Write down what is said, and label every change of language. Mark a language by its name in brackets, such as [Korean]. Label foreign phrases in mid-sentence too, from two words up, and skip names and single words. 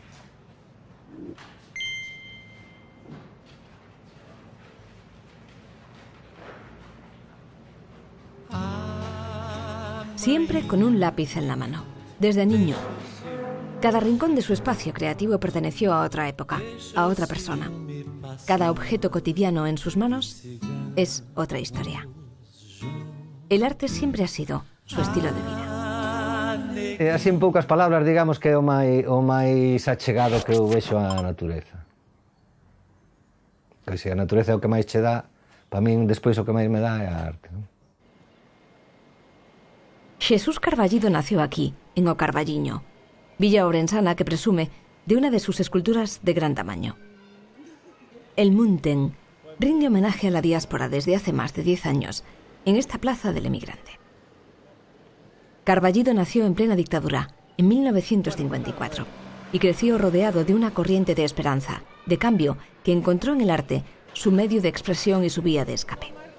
[Spanish] Siempre con un lápiz en la mano, desde niño. Cada rincón de su espacio creativo perteneció a otra época, a otra persona. Cada objeto cotidiano en sus manos es otra historia. El arte siempre ha sido su estilo de vida. [Galician] Así en poucas palabras, digamos que é o máis achegado que eu vexo á natureza. Que se a natureza é o que máis che dá, para min despois o que máis me dá é a arte, non? [Spanish] Jesús Carballido nació aquí, en O Carballiño, villa orensana que presume de una de sus esculturas de gran tamaño. El Munten rinde homenaje a la diáspora desde hace más de 10 años en esta plaza del emigrante. Carballido nació en plena dictadura, en 1954, y creció rodeado de una corriente de esperanza, de cambio, que encontró en el arte su medio de expresión y su vía de escape.